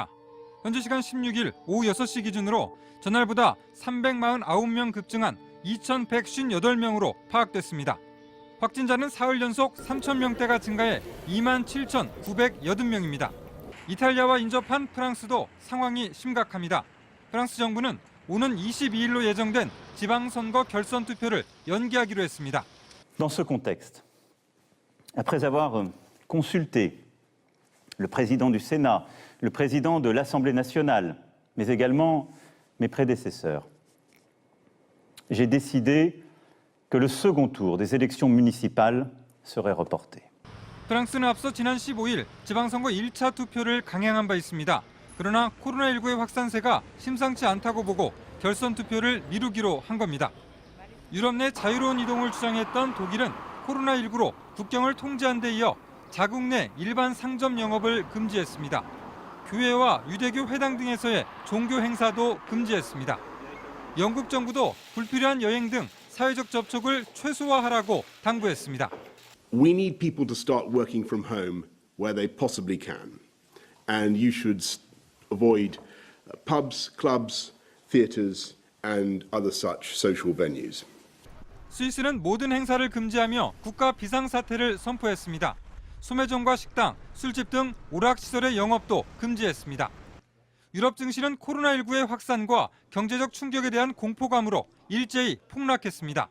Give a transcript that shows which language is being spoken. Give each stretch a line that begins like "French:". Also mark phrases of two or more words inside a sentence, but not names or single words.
Korean: 현지 시간 16일 오후 6시 기준으로 전날보다 349명 급증한 2,158명으로 파악됐습니다. 확진자는 사흘 연속 3,000명대가 증가해 27,980명입니다. 이탈리아와 인접한 프랑스도 상황이 심각합니다. 프랑스 정부는 오는 22일로 예정된 지방선거 결선 투표를 연기하기로 했습니다.
French: Dans ce contexte, après avoir consulté le président du Sénat, le président de l'Assemblée nationale, mais également mes prédécesseurs. J'ai décidé que le second tour des élections municipales serait reporté.
Korean: 프랑스는 앞서 지난 15일 지방선거 1차 투표를 강행한 바 있습니다. 그러나 코로나19의 확산세가 심상치 않다고 보고 결선 투표를 미루기로 한 겁니다. 유럽 내 자유로운 이동을 주장했던 독일은 코로나19로 국경을 통제한 데 이어 자국 내 일반 상점 영업을 금지했습니다. 교회와 유대교 회당 등에서의 종교 행사도 금지했습니다. 영국 정부도 불필요한 여행 등 사회적 접촉을 최소화하라고 당부했습니다.
English: We need people to start working from home where they possibly can. And you should avoid pubs, clubs, theatres and other such social venues.
Korean: 스위스는 모든 행사를 금지하며 국가 비상사태를 선포했습니다. 소매점과 식당, 술집 등 오락시설의 영업도 금지했습니다. 유럽 증시는 코로나19의 확산과 경제적 충격에 대한 공포감으로 일제히 폭락했습니다.